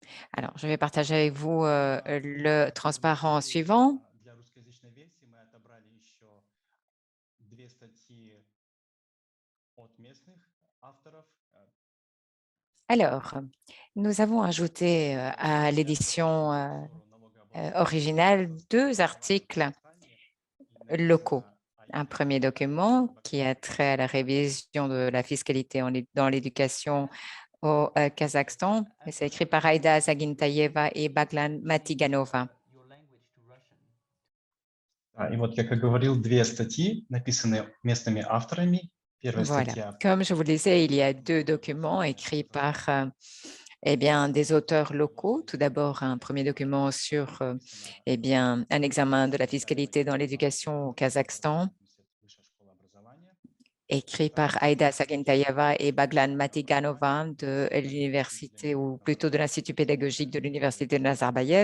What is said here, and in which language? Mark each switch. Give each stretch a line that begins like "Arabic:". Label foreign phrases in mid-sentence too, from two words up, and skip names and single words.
French: Alors, je vais partager avec vous le transparent suivant.
Russian: Для русскоязычной версии мы отобрали еще две статьи от местных авторов.
French: Alors, nous avons ajouté à l'édition originale 2 articles locaux. Un premier document qui a trait à la révision de la fiscalité dans l'éducation au Kazakhstan. Et c'est écrit par Aïda Zagintayeva et Baglan Matiganova.
English: your language to Russian.
Russian: И вот, как я говорил, две статьи написаны местными авторами. Первая
French: Voilà.
Russian: статья
French: Comme je vous le disais, il y a 2 documents écrits par eh bien, des auteurs locaux. Tout d'abord, un premier document sur eh bien, un examen de la fiscalité dans l'éducation au Kazakhstan, écrit par Aïda Sagentayeva et Baglan Matiganova de l'université, ou plutôt de l'Institut pédagogique de l'Université de Nazarbayev.